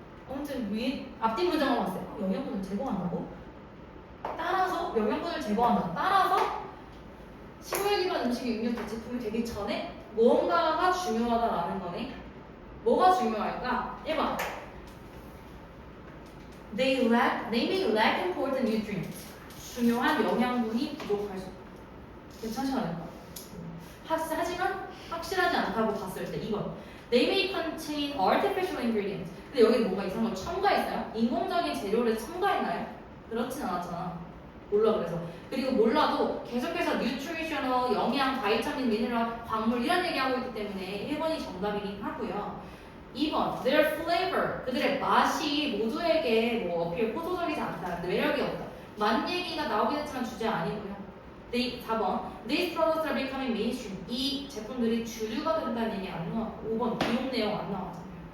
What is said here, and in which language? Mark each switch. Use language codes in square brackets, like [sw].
[ko] 아무튼 앞뒤 문장을 봤어요. 영양분을 제거한다고? 따라서 영양분을 제거한다. 따라서 식물 기반 음식이 육류 대체품이 되기 전에 뭔가가 중요하다라는 거네. 뭐가 중요할까? 1번. [en] They may lack important nutrients. [ko] 중요한 영양분이 부족할 수 있다. 괜찮지 않을까? 하지만 확실하지 않다고 봤을 때 2번. [en] They may contain artificial ingredients. [ko] 근데 여기 뭔가 이상한 걸 첨가했어요? 인공적인 재료를 첨가했나요? 그렇진 않았잖아. 몰라 그래서. 그리고 몰라도 계속해서 nutritional, 영양, 바이타민, 미네랄, 광물 이런 얘기하고 있기 때문에 1번이 정답이긴 하고요. [en] 2번, their flavor. [ko] 그들의 맛이 모두에게 뭐 어필 포도적이지 않다. 매력이 없다. 맛 얘기가 나오긴 했지만 주제 아니고요. [en] 4번, these products are becoming mainstream. [ko] 이 제품들이 주류가 된다는 얘기 안 나와. 5번, 비용 내용 안 나왔잖아요.